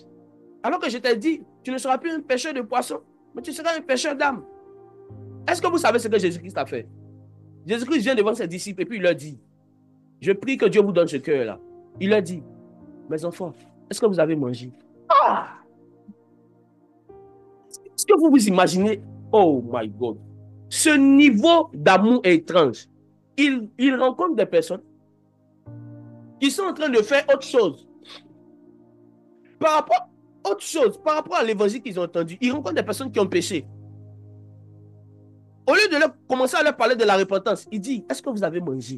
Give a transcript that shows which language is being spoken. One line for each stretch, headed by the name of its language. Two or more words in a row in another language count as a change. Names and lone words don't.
French: Alors que je t'ai dit, tu ne seras plus un pêcheur de poissons, mais tu seras un pêcheur d'âmes. Est-ce que vous savez ce que Jésus-Christ a fait? Jésus-Christ vient devant ses disciples et puis il leur dit, je prie que Dieu vous donne ce cœur-là. Il leur dit, mes enfants, est-ce que vous avez mangé? Ah! Est-ce que vous vous imaginez?
English: Oh my God.
French: Ce niveau d'amour est étrange. Il rencontre des personnes qui sont en train de faire autre chose. Par rapport à autre chose, par rapport à l'évangile qu'ils ont entendu, ils rencontrent des personnes qui ont péché. Au lieu de commencer à leur parler de la repentance, il dit, est-ce que vous avez mangé?